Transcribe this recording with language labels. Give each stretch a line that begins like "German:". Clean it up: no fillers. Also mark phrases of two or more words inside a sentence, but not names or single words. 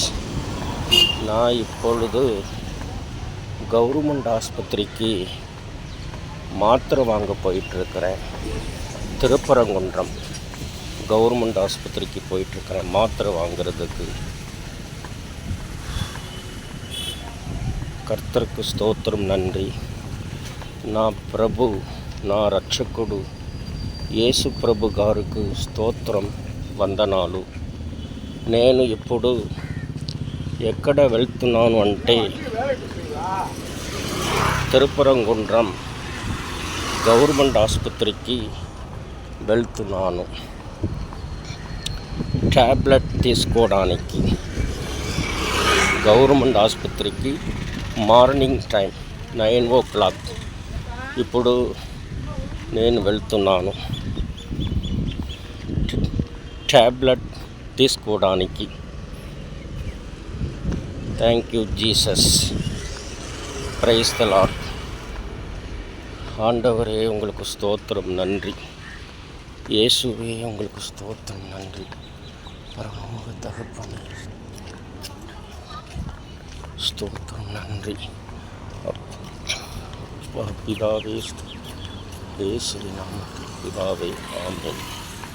Tamil: நான் இப்பொழுது கவர்மெண்ட் ஆஸ்பத்திரிக்கு மாத்திரை வாங்க போயிட்டுருக்கிறேன். திருப்பரங்குன்றம் கவர்மெண்ட் ஆஸ்பத்திரிக்கு போயிட்டுருக்கிறேன் மாத்திரை வாங்கிறதுக்கு. கர்த்தருக்கு ஸ்தோத்திரம், நன்றி.
Telugu: నా ప్రభు, నా రక్షకుడు యేసు ప్రభు గారికి స్తోత్రం, వందనాలు. నేను ఇప్పుడు ఎక్కడ వెళ్తున్నాను అంటే తిరుపరంగుండ్రం గవర్నమెంట్ ఆసుపత్రికి వెళ్తున్నాను ట్యాబ్లెట్ తీసుకోవడానికి. గవర్నమెంట్ ఆసుపత్రికి
English: morning time
Telugu: 9 o'clock ఇప్పుడు నేను వెళ్తున్నాను ట్యాబ్లెట్ తీసుకోవడానికి.
English: Thank you Jesus. Praise the Lord.
Tamil: ஆண்டவரே உங்களுக்கு ஸ்தோத்திரம், நன்றி. இயேசுவே உங்களுக்கு ஸ்தோத்திரம், நன்றி. பரலோக தகப்பனே ஸ்தோத்திரம், நன்றி. பிதாவே, இயேசுவின் நாமத்தில் பிதாவே, ஆமென்.